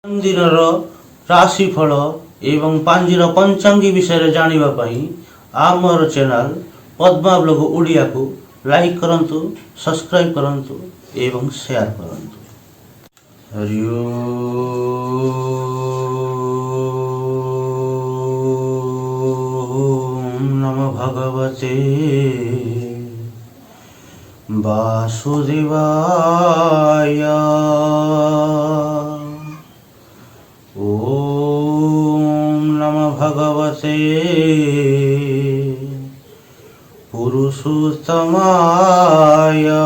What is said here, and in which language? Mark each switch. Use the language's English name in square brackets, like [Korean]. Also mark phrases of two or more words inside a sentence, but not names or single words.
[Odia] ମନ୍ଦିର ରାଶିଫଳ ଏବଂ ପାଞ୍ଜିର ପଞ୍ଚାଙ୍ଗୀ ବିଷୟ ଜାଣିବା ପାଇଁ ଆମର ଚ୍ୟାନେଲ ପଦ୍ମା ବ୍ଲଗ ଓଡ଼ିଆ କୁ ଲାଇକ କରନ୍ତୁ, ସବସ୍କ୍ରାଇବ କରନ୍ତୁ ଏବଂ ସେୟାର କରନ୍ତୁ। [Sanskrit] हरि ओम नमो भगवते वासुदेवाय। ओम नमो भगवते पुरुषोत्तमाय।